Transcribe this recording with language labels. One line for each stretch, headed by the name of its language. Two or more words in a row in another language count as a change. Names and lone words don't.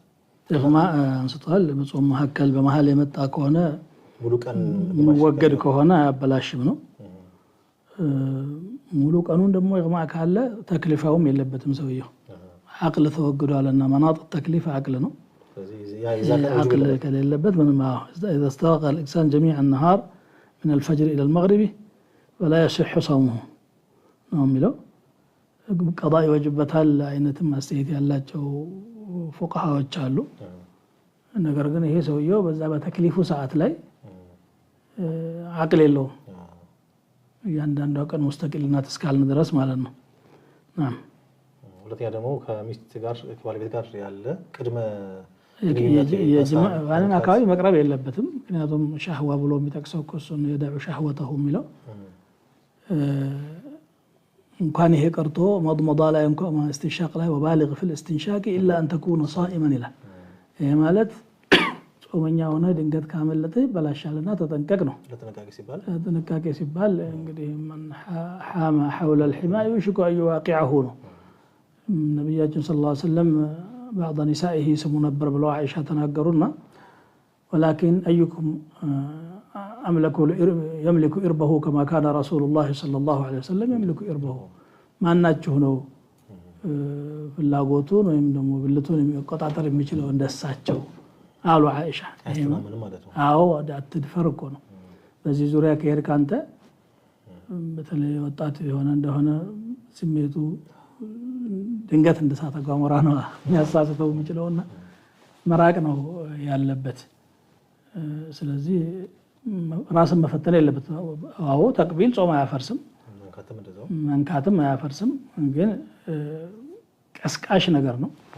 Amharic: ኢግማዕ አንስቷል። በጾም መካከል በመሃል የመጣ ከሆነ ሙሉ ቀን የሚወገድ ከሆነ አያበላሽም ነው። ሙሉ ቀኑን ደግሞ ኢግማዕ ካለ ተክሊፋውም የለበትም ሰውየው። አቅል ተወግዷልና መናጥ ተክሊፍ አቅል ነው። አቅል ከሌለበት ምንም
Arabic: إذا استغرق الإنسان جميع النهار من الفجر إلى المغرب ولا يصح صومه
Amharic: ነው የሚለው። ቀضاء ይወጅበታል አይነትም አስተያየት ያላቸው ፉቃሃዎች አሉ። ነገር ግን ይሄ ሰውየው በዛ በተክሊፉ ሰዓት ላይ አቅል የለውም። ያንዳንዱ ቀን ሙስተቂልነት እስካልን ድረስ ማለት ነው። ሁለተኛ ደግሞ ከሚስት ጋር ከባለቤት ጋር ያለ ቅድመ የጅማዕን አካባቢ መቅረብ የለበትም። ምክንያቱም ሻህዋ ብሎ የሚጠቅሰው እሱን
Arabic: يدع شهوته
Amharic: የሚለው እንኳን ይሄ ቀርቶ መضመض ላይ እንኳን استنشاق ላይ
Arabic: وبالغ في الاستنشاق الا ان تكون صائما
Amharic: ይላል። ይሄ ማለት ጾመኛ ሆነ ድንገት ካመለጠ ይበላሻልና ተጠንቀቅ ነው ለጥንቃቄ ሲባል እንግዲህ
Arabic: من حام حول الحمى يشك أن يواقعه
Amharic: ነው ነብያችን
Arabic: صلى الله عليه وسلم بعض نسائه
Amharic: ስሙ ነበር ብለው አይሻ ተናገሩና
Arabic: ولكن أيكم يملك إربه كما كان رسول الله صلى الله عليه وسلم يملك إربه ما
Amharic: ናችሁ ነው ፍላጎቱን ወይም ደግሞ ብልቱን የሚቆጣጠር የሚችለው እንደሳቸው አሉ አይሻ አዎ አትድፈር እኮ ነው በዚህ ዙሪያ ከሄድክ አንተ በተለይ ወጣት የሆነ እንደሆነ ስሜቱ ድንገት እንደሳተ ገሞራ ነው የሚያሳስተው የሚችለውና መራቅ ነው ያለበት ስለዚህ ራስን መፈተን የለበት አዎ ተቅቢል ጾም አያፈርስም መንካትም አያፈርስም ግን ቀስቃሽ ነገር ነው